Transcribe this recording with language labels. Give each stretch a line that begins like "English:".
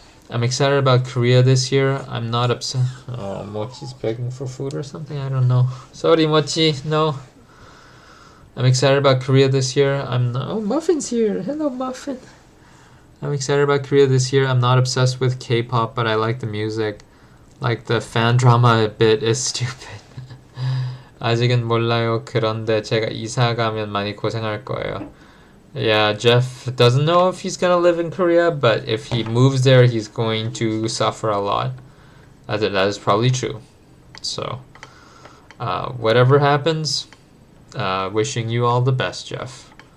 English: I'm excited about Korea this year. I'm not upset. Oh, Mochi's begging for food or something? I don't know. Sorry, Mochi. No. I'm excited about Korea this year. Oh, Muffin's here. Hello, Muffin. I'm excited about Korea this year. I'm not obsessed with K-pop, but I like the music. Like the fan drama bit is stupid.
Korean: 아직은 몰라요. 그런데 제가 이사 가면 많이 고생할 거예요.
English: Yeah, Jeff doesn't know if he's gonna live in Korea, but if he moves there, he's going to suffer a lot. That is probably true. So, whatever happens, wishing you all the best, Jeff.